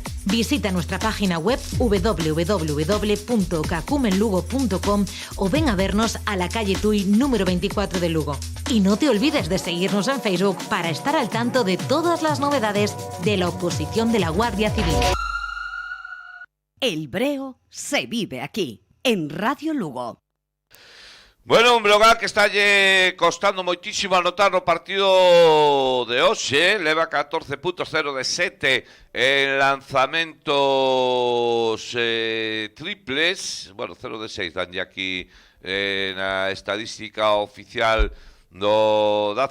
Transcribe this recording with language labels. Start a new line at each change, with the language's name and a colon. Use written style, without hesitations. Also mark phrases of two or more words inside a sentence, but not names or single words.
Spanish: Visita nuestra página web www.cacumenlugo.com o ven a vernos a la calle Tuy número 24 de Lugo. Y no te olvides de seguirnos en Facebook para estar al tanto de todas las novedades de la oposición de la Guardia Civil. El Breo se vive aquí, en Radio Lugo.
Galician: Bueno, un Brogan que está costando moitísimo anotar no partido de hoxe. Leva 14 puntos, 0 de 7 en lanzamentos triples. Bueno, 0 de 6 danlle aquí na estadística oficial da ACB.